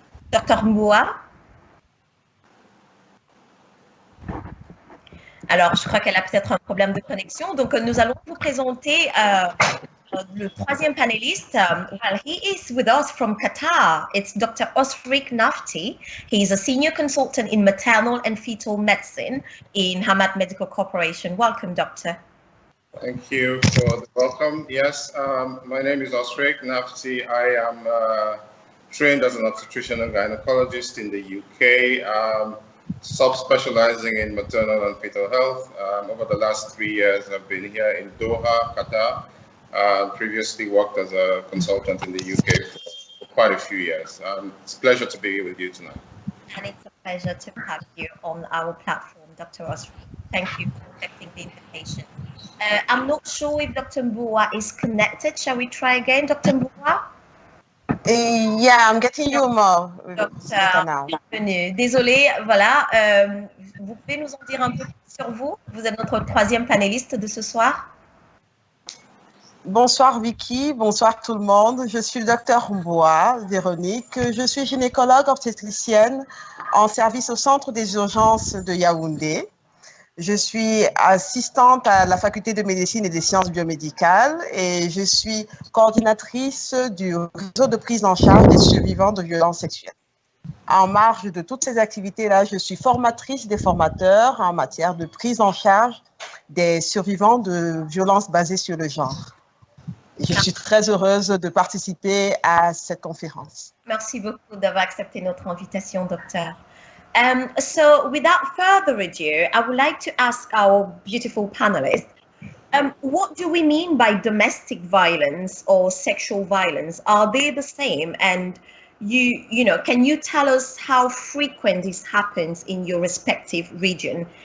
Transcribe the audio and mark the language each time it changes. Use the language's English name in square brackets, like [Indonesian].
[French] Docteur Mboua. Alors, je crois qu'elle a peut-être un problème de connexion. Donc, nous allons vous présenter le troisième panéliste. [English] Well, he is with us from Qatar. It's Dr. Osric Nafti. He is a senior consultant in maternal and fetal medicine in Hamad Medical Corporation. Welcome, doctor. Thank you for the welcome. Yes, my name is Osric Nafti. I am trained as an obstetrician and gynecologist in the UK, subspecializing in maternal and fetal health. Over the last 3 years, I've been here in Doha, Qatar. Previously worked as a consultant in the UK for quite a few years. It's a pleasure to be here with you tonight. And it's a pleasure to have you on our platform, Dr. Osric. Thank you for accepting the invitation. I'm not sure if Dr. Mboua is connected. Shall we try again, Dr. Mboua? Yeah, I'm getting you more. [French] Docteur, bienvenue. Désolée, voilà. Vous pouvez nous en dire un peu plus sur vous? Vous êtes notre troisième panéliste de ce soir. Bonsoir Vicky, bonsoir tout le monde. Je suis le docteur Mboua, Véronique. Je suis gynécologue obstétricienne en service au centre des urgences de Yaoundé. Je suis assistante à la faculté de médecine et des sciences biomédicales et je suis coordinatrice du réseau de prise en charge des survivants de violences sexuelles. En marge de toutes ces activités-là, je suis formatrice des formateurs en matière de prise en charge des survivants de violences basées sur le genre. Je suis très heureuse de participer à cette conférence. Merci beaucoup d'avoir accepté notre invitation, docteur. [English] So without further ado, I would like to ask our beautiful panelists, what do we mean by domestic violence or sexual violence? Are they the same? And you know, can you tell us how frequent this happens in your respective region?